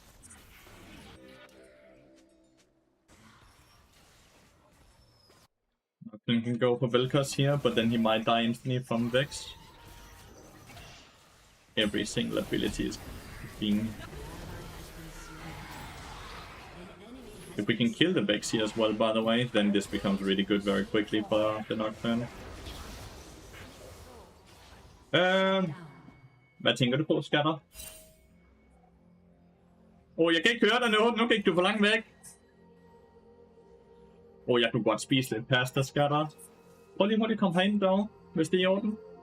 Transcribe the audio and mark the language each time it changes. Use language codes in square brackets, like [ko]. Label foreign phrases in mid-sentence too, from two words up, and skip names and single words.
[en] I can go for Vel'Koz here, but then he might die instantly from Vex. Every single ability is being... If we can kill the Vex here as well, by the way, then this becomes really good very quickly for the Nocturne. [da] Hvad tænker du på, skatter? Jeg kan ikke høre dig nu gik du for langt væk. Jeg kunne godt spise lidt pasta, skatter. Prøv lige hurtigt at komme herind dog, hvis det er i orden.